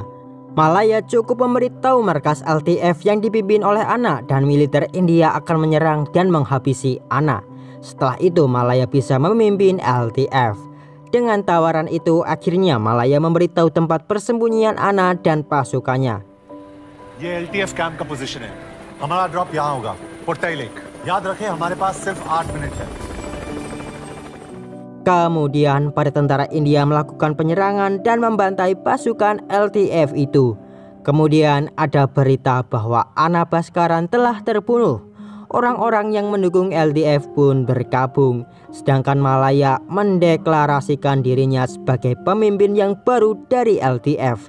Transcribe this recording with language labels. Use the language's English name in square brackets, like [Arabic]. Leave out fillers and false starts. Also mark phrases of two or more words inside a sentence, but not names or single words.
[Indonesian] Malaya cukup memberitahu markas LTF yang dipimpin oleh Ana dan militer India akan menyerang dan menghabisi Ana. Setelah itu Malaya bisa memimpin LTF. Dengan tawaran itu akhirnya Malaya memberitahu tempat persembunyian Ana dan pasukannya. [Hindi] ये LTF कैंप का पोजीशन है. हमारा ड्रॉप यहाँ होगा, पोर्टाई लेक. याद रखें हमारे पास सिर्फ 8 मिनट है. [Indonesian] Kemudian para tentara India melakukan penyerangan dan membantai pasukan LTF itu. Kemudian ada berita bahwa Ana Bhaskaran telah terbunuh. orang-orang yang mendukung LDF pun bergabung. Sedangkan Malaya mendeklarasikan dirinya sebagai pemimpin yang baru dari LDF.